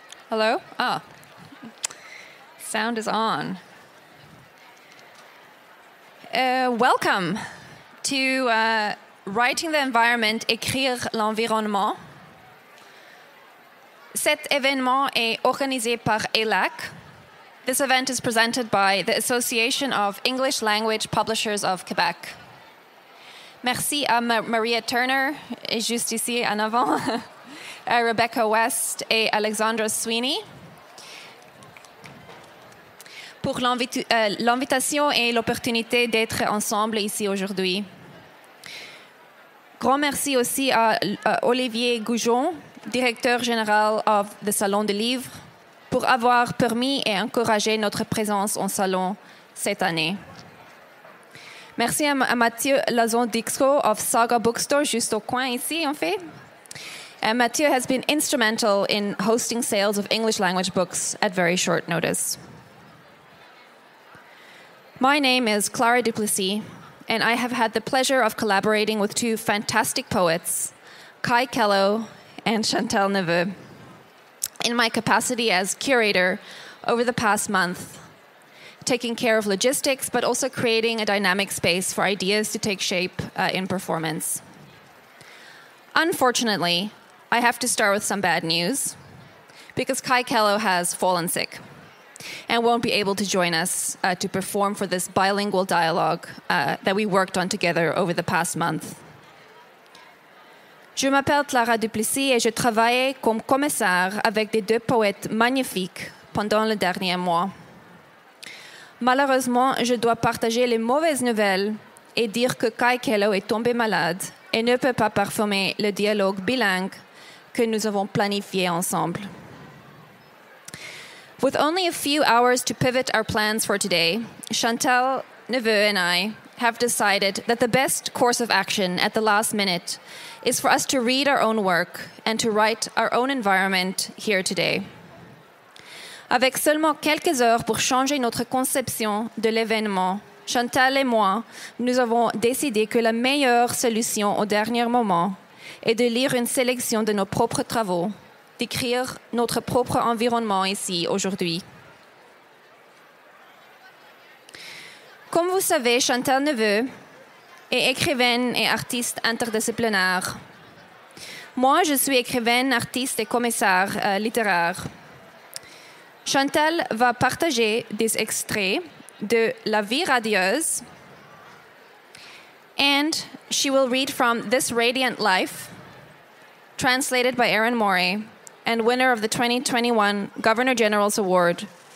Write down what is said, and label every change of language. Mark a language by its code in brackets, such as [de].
[en] Hello? Ah, sound is on. Welcome to Writing the Environment, [fr] Écrire l'environnement. Cet événement est organisé par ELAC. [en] This event is presented by the Association of English Language Publishers of Quebec. [fr] Merci à Maria Turner, juste ici en avant. Rebecca West et Alexandra Sweeney pour l'invitation et l'opportunité d'être ensemble ici aujourd'hui. Grand merci aussi à Olivier Goujon, directeur général du Salon du livre, pour avoir permis et encouragé notre présence au Salon cette année. Merci à Mathieu Lazon-Dixco [en] of Saga Bookstore, [fr] juste au coin ici, en fait. [en] Mathieu has been instrumental in hosting sales of English language books at very short notice. My name is Klara du Plessis, and I have had the pleasure of collaborating with two fantastic poets, Kai Kello and Chantal Neveu, in my capacity as curator over the past month, taking care of logistics, but also creating a dynamic space for ideas to take shape in performance. Unfortunately, I have to start with some bad news because Kai Kello has fallen sick and won't be able to join us to perform for this bilingual dialogue that we worked on together over the past month. [fr] Je m'appelle Klara du Plessis et je travaillais comme commissaire avec des deux poètes magnifiques pendant le dernier mois. Malheureusement, je dois partager les mauvaises nouvelles et dire que Kai Kello est tombé malade et ne peut pas performer le dialogue bilingue que nous avons planifié ensemble. [en] With only a few hours to pivot our plans for today, Chantal Neveu and I have decided that the best course of action at the last minute is for us to read our own work and to write our own environment here today. [fr] Avec seulement quelques heures pour changer notre conception de l'événement, Chantal et moi, nous avons décidé que la meilleure solution au dernier moment est de lire une sélection de nos propres travaux, d'écrire notre propre environnement ici aujourd'hui. Comme vous savez, Chantal Neveu est écrivaine et artiste interdisciplinaire. Moi, je suis écrivaine, artiste et commissaire littéraire. Chantal va partager des extraits de La vie radieuse, [en] and she will read from This Radiant Life, translated by Erin Morey, and winner of the 2021 Governor General's Award.